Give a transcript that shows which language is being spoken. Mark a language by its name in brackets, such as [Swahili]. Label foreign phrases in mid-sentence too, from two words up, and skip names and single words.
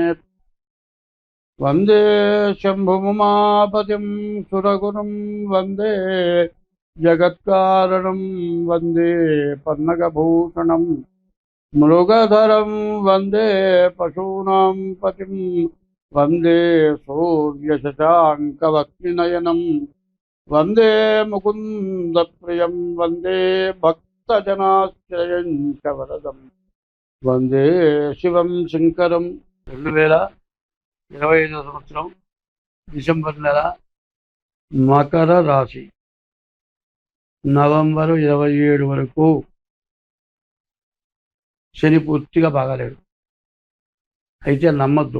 [Sanskrit] वंदे शंभुमुमापतिं सुरगुरुं वंदे जगत्कारणं वंदे पन्नगभूषणं मृगधरं वंदे पशूनां पतिं वंदे सूर्यशशाङ्कवक्त्रनयनं वंदे मुकुन्दप्रियं वंदे भक्तजनाश्रयं च वरदम् వందే శివం శంకరం. [Telugu] 2025 సంవత్సరం డిసెంబర్ నెల మకర రాశి. నవంబరు 27 వరకు శని పూర్తిగా బాగాలేడు, అయితే నమ్మద్దు.